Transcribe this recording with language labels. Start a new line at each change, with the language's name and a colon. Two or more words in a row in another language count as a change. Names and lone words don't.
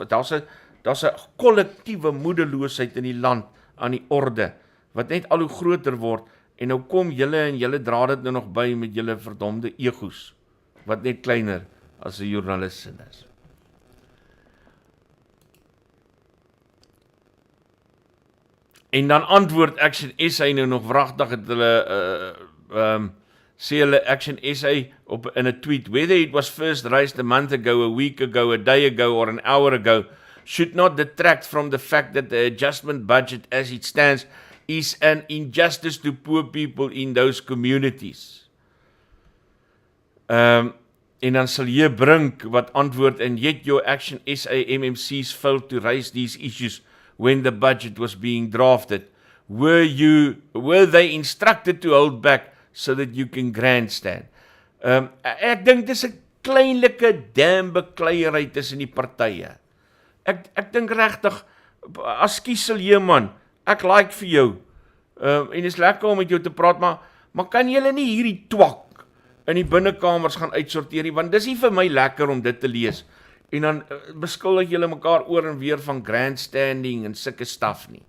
Afrikaans: Daar's 'n kollektiewe moedeloosheid in die land aan die orde wat net al hoe groter word en nou kom julle en julle dra dit nou nog by met julle verdomde egos wat net kleiner as 'n joernalis is. En dan antwoord Action SA nou nog wragtig het hulle sê hulle Action SA in 'n tweet,
English: whether it was first raised a month ago, a week ago, a day ago or an hour ago should not detract from the fact that the adjustment budget as it stands is an injustice to poor people in those communities.
Afrikaans: En dan sal jy Brink wat antwoord,
English: and yet your Action SA MMCs failed to raise these issues when the budget was being drafted. Were they instructed to hold back so that you can grandstand?
Afrikaans: Ek dink dis 'n kleinlike bekleierery tussen die partye. Ek dink regtig, as kiesel jy man, ek like vir jou, en is lekker om met jou te praat, maar kan julle nie hierdie twak in die binnekamers gaan uitsorteer nie, want dis nie vir my lekker om dit te lees, en dan beskuldig julle mekaar oor en weer van grandstanding en sulke staf nie.